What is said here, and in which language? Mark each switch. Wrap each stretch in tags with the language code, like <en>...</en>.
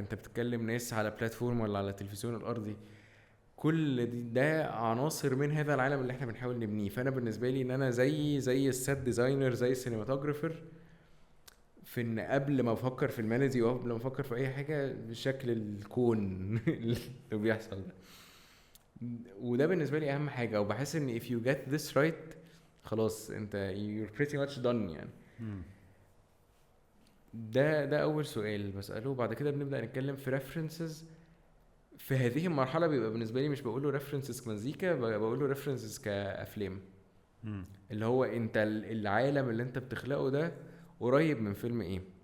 <ar>انت بتتكلم ناس على بلاتفورم ولا على التلفزيون الارضي؟ كل ده عناصر من هذا العالم اللي احنا بنحاول نبنيه. فانا بالنسبه لي ان انا زي السيت ديزاينر، زي السينماتوجرافر، في ان قبل ما افكر في الميلودي وقبل ما افكر في اي حاجه بشكل الكون اللي بيحصل ده. وده بالنسبه لي اهم حاجه. وبحس ان</ar> <en>if you get this right</en> <ar>خلاص انت</ar> <en>you're pretty much done</en> <ar>يعني. ده اول سؤال بساله. بعد كده بنبدا نتكلم في references. في هذه المرحله بيبقى بالنسبه لي مش بقول له references كمزيكا، بقول له references كافلام. اللي هو انت العالم اللي انت بتخلقه ده قريب من فيلم ايه.</ar>